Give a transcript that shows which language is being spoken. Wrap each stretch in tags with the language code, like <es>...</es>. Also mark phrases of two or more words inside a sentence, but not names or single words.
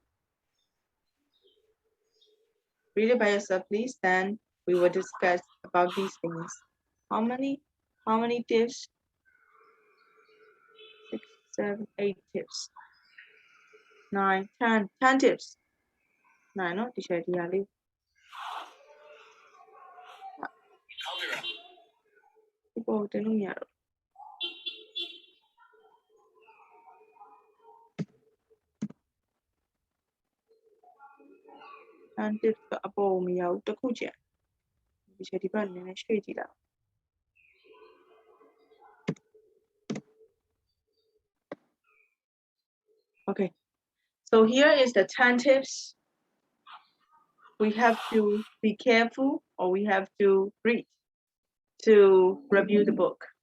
<en>Read it by yourself, please. Then we will discuss about these things. How many tips? 6, 7, 8 tips. 9, 10. 10 tips.</en> <vi>9 no? Teacher đi. Cô tên lúc nhà rồi.</vi> <my>10 tips ကအပေါ်မရောက်တစ်ခုကျန် Teacher ဒီဘက်နည်းနည်းရွှေ့ကြည့်လိုက် Okay.</my> <en>So here is the 10 tips. We have to be careful or we have to read to review the book.</en>